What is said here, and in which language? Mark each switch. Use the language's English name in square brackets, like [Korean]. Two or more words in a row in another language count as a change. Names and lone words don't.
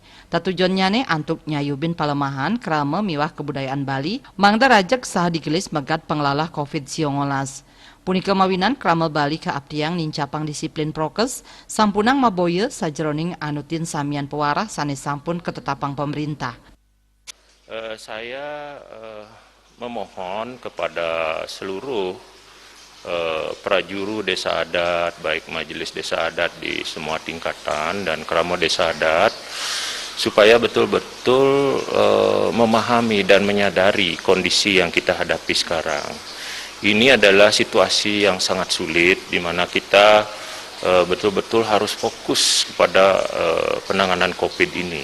[Balinese] Tatujonnyane antuk nyayubin palemahan krama miwah kebudayaan Bali, mangda rajak sah digelis megat penglalah COVID-19. Punika mawinan krama Bali kaabdiang nincapang [Indonesian] disiplin prokes, [Balinese] sampunang maboye sajroning anutin samian pewarah sanes sampun ketetapang pemerintah. [Indonesian] Saya memohon kepada seluruh prajuru desa adat, baik majelis desa adat di semua tingkatan dan krama desa adat, supaya betul-betul memahami dan menyadari kondisi yang kita hadapi sekarang. Ini adalah situasi yang sangat sulit, di mana kita betul-betul harus fokus kepada penanganan COVID ini.